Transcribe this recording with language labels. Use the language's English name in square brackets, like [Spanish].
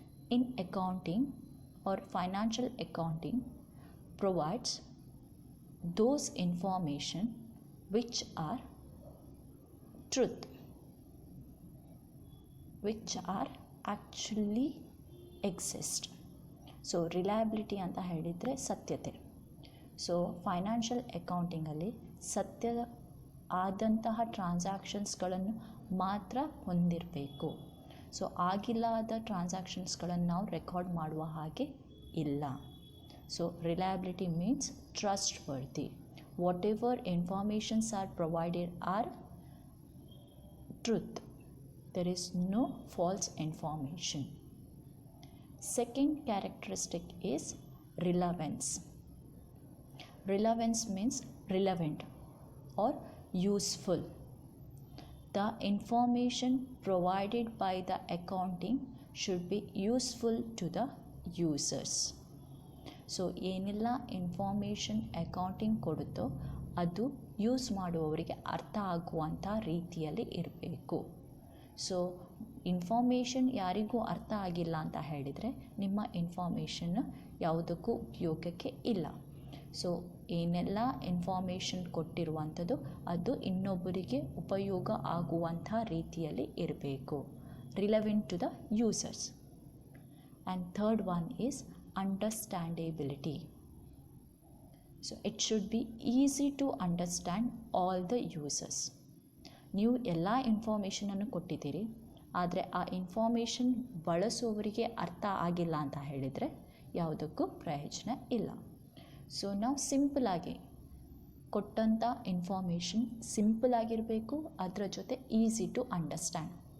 [English] In accounting or financial accounting provides those information which are truth. which are actually exist. [Kannada] So reliability ಅಂತ ಹೇಳಿದರೆ ಸತ್ಯತೆ. So financial ಅಕೌಂಟಿಂಗಲ್ಲಿ ಸತ್ಯ ಆದಂತಹ ಟ್ರಾನ್ಸಾಕ್ಷನ್ಸ್ಗಳನ್ನು ಮಾತ್ರ ಹೊಂದಿರಬೇಕು. So ಆಗಿಲ್ಲದ ಟ್ರಾನ್ಸಾಕ್ಷನ್ಸ್ಗಳನ್ನು ನಾವು ರೆಕಾರ್ಡ್ ಮಾಡುವ ಹಾಗೆ ಇಲ್ಲ. [English] So reliability means trustworthy. Whatever informations are provided are truth. There is no false information. Second characteristic is relevance. Relevance means relevant or useful. The information provided by the accounting should be useful to the users. [Kannada] So ಏನೆಲ್ಲ information accounting ಕೊಡುತ್ತೋ ಅದು use ಮಾಡುವವರಿಗೆ ಅರ್ಥ ಆಗುವಂಥ ರೀತಿಯಲ್ಲಿ ಇರಬೇಕು. So information ಯಾರಿಗೂ ಅರ್ಥ ಆಗಿಲ್ಲ ಅಂತ ಹೇಳಿದರೆ ನಿಮ್ಮ ಇನ್ಫಾರ್ಮೇಷನ್ ಯಾವುದಕ್ಕೂ ಉಪಯೋಗಕ್ಕೆ ಇಲ್ಲ. ಸೊ ಏನೆಲ್ಲ ಇನ್ಫಾರ್ಮೇಷನ್ ಕೊಟ್ಟಿರುವಂಥದ್ದು ಅದು ಇನ್ನೊಬ್ಬರಿಗೆ ಉಪಯೋಗ ಆಗುವಂಥ ರೀತಿಯಲ್ಲಿ ಇರಬೇಕು. [English] Relevant to the users. And third one is understandability. So it should be easy to understand all the users. [Kannada] ನೀವು ಎಲ್ಲ ಇನ್ಫಾರ್ಮೇಷನನ್ನು ಕೊಟ್ಟಿದ್ದೀರಿ, ಆದರೆ ಆ ಇನ್ಫಾರ್ಮೇಷನ್ ಬಳಸುವವರಿಗೆ ಅರ್ಥ ಆಗಿಲ್ಲ ಅಂತ ಹೇಳಿದರೆ ಯಾವುದಕ್ಕೂ ಪ್ರಯೋಜನ ಇಲ್ಲ. ಸೊ ನಾವು ಸಿಂಪಲಾಗಿ ಕೊಟ್ಟಂಥ ಇನ್ಫಾರ್ಮೇಷನ್ ಸಿಂಪಲ್ ಆಗಿರಬೇಕು, ಅದರ ಜೊತೆ [English] Easy to understand.